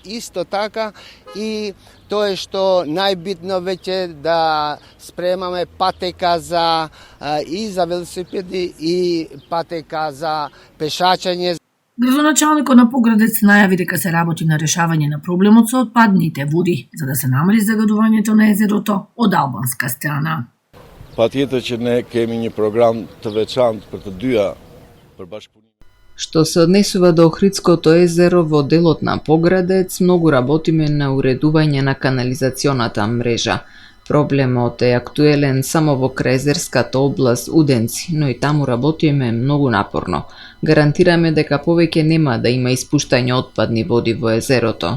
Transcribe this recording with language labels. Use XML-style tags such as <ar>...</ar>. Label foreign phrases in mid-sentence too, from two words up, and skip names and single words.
<mk>Исто така и тоа е што најбитно веќе да спремаме патека за и за велосипеди и патека за пешачење. Градоначалникот на Поградец најави дека се работи на решавање на проблемот со отпадните води, за да се намали загадувањето на езерото од албанска страна.</mk> <sq>Patjetër që ne kemi një program të veçantë për të dyja për bashkëpunimin.</sq> <mk>Што се однесува до Охридското езеро, во делот на Поградец многу работиме на уредување на канализационата мрежа. Проблемот е актуелен само во крајезерската област Уденци, но и таму работиме многу напорно. Гарантираме дека повеќе нема да има испуштање отпадни води во езерото.</mk>